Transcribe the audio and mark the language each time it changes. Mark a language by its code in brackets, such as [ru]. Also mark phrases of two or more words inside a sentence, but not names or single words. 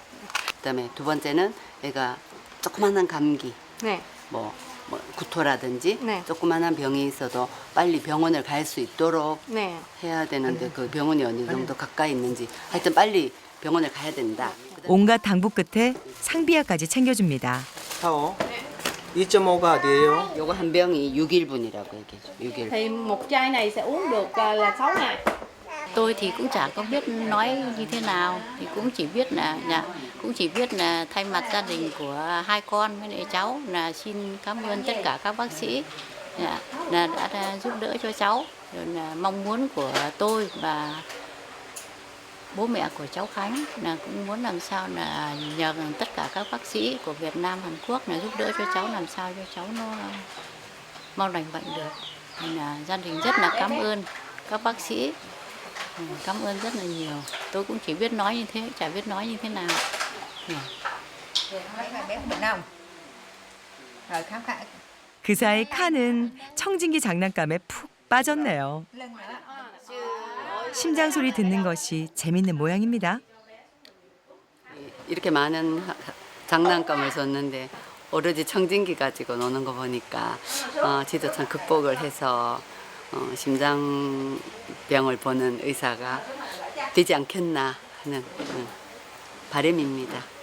[ko] 그다음에 두 번째는 애가 조그만한 감기, 뭐 구토라든지 조그만한 병이 있어도 빨리 병원을 갈 수 있도록 해야 되는데 그 병원이 어느 정도 가까이 있는지 하여튼 빨리 병원을 가야 된다. 온갖 당부 끝에 상비약까지 챙겨줍니다. 2.5가 어디예요? 요거 한 병이 6일분이라고 얘기해줘. 6일. [vi] Thì một chai này sẽ uống được là 6 ngày. Tôi thì cũng chả có biết nói như thế nào, thì cũng chỉ biết là thay mặt gia đình của hai con với lại cháu là xin cảm ơn tất cả các bác sĩ là đã giúp đỡ cho cháu. Rồi là mong muốn của tôi và bố mẹ của cháu Khánh là cũng muốn làm sao là nhờ tất cả các bác sĩ của Việt Nam, Hàn Quốc là giúp đỡ cho cháu làm sao cho cháu nó mau lành bệnh được. Nên là gia đình rất là cảm ơn các bác sĩ. Cảm ơn rất là nhiều. Tôi cũng chỉ biết nói như thế, chả biết nói như thế nào. [ko] 그 사이 칸은 청진기 장난감에 푹 빠졌네요. 심장 소리 듣는 것이 재밌는 모양입니다. 이렇게 많은 장난감을 줬는데 오로지 청진기 가지고 노는 거 보니까 지도 참 극복을 해서 심장병을 보는 의사가 되지 않겠나 하는 바람입니다.